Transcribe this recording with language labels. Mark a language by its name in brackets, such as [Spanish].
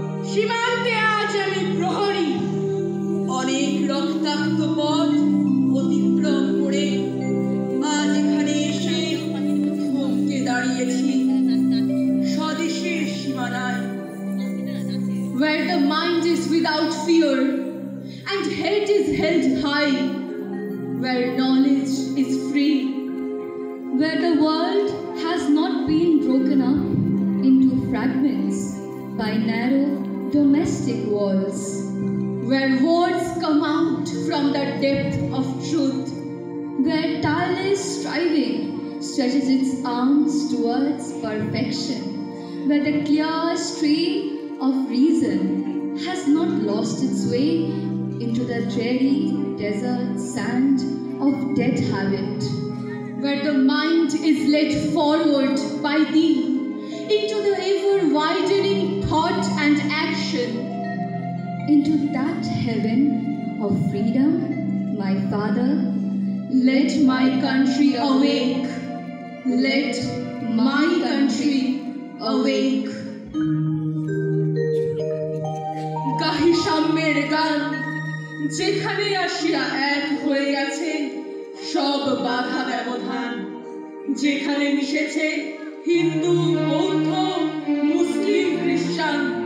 [Bangla] সীমান্তে আজ আমি প্রহরী, অনেক রক্তাক্ত পথ অতিক্রম করে আজ এখানে এসে থমকে দাঁড়িয়েছি স্বদেশের সীমানায়। [English] Where the mind is without fear and head is held high, where knowledge is free, where the world has not been broken up into fragments by narrow domestic walls, where words come out from the depth of truth, where tireless striving stretches its arms towards perfection, where the clear stream of reason has not lost its way into the dreary desert sand of dead habit, where the mind is led forward by thee into the ever-widening thought and action. into that heaven of freedom, my Father, Let my country awake, let my country awake. [Bangla] গাহি সাম্যের গান, যেখানে আসিয়া এক হয়ে গেছে সব বাধা ব্যবধান, যেখানে মিশেছে হিন্দু, বৌদ্ধ, মুসলিম, খ্রিস্টান।